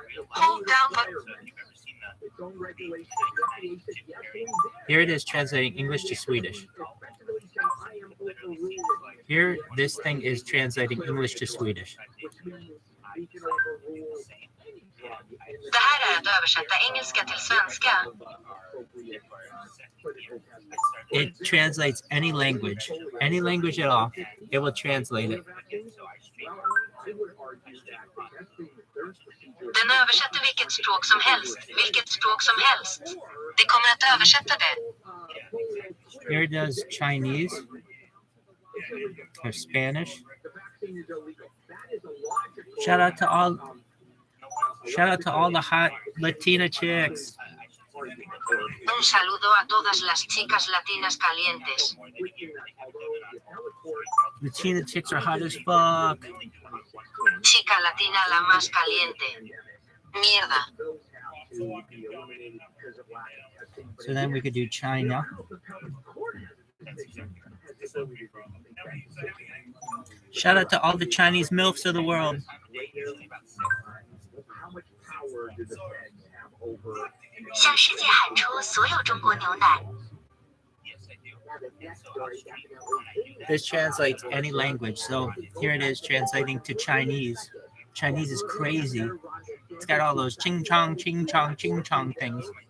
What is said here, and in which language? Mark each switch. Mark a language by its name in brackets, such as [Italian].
[English] Hold down the Here it is translating English to Swedish. Here, this thing is translating English to Swedish. [Swedish] Det här är att översätta engelska till svenska. [English] It translates any language at all. It will translate it. [Swedish] Den översätter vilket språk som helst. Det kommer att översätta det. [English] Here it does Chinese or Spanish. Shout out to all the hot Latina chicks. [Spanish] Un saludo a todas las chicas latinas calientes. [English] Latina chicks are hot as fuck. [Spanish] Chica latina la más caliente. Mierda. [English] So then we could do China. Shout out to all the Chinese MILFs of the world. [Chinese] 向世界喊出所有中国牛奶。 [English] This translates any language. So here it is translating to Chinese. Chinese is crazy. It's got all those ching chong things.